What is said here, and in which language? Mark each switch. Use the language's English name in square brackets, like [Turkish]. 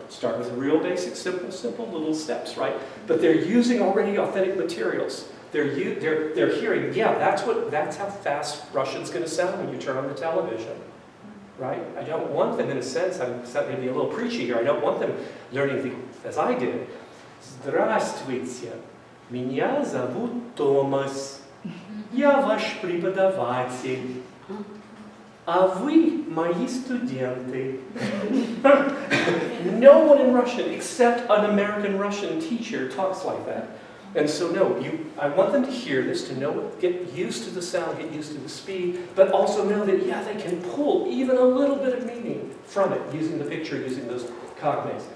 [English] Start with real basic, simple little steps, right? But they're using already authentic materials. They're hearing, yeah, that's how fast Russian's going to sound when you turn on the television, right? I don't want them, in a sense, I'm maybe a little preachy here, I don't want them learning as I did. [Russian] Здравствуйте, меня зовут Томас, я ваш преподаватель, а вы мои студенты. [English] No one in Russian, except an American Russian teacher, talks like that. And so no, I want them to hear this, to know, get used to the sound, get used to the speed, but also know that, yeah, they can pull even a little bit of meaning from it, using the picture, using those cognates.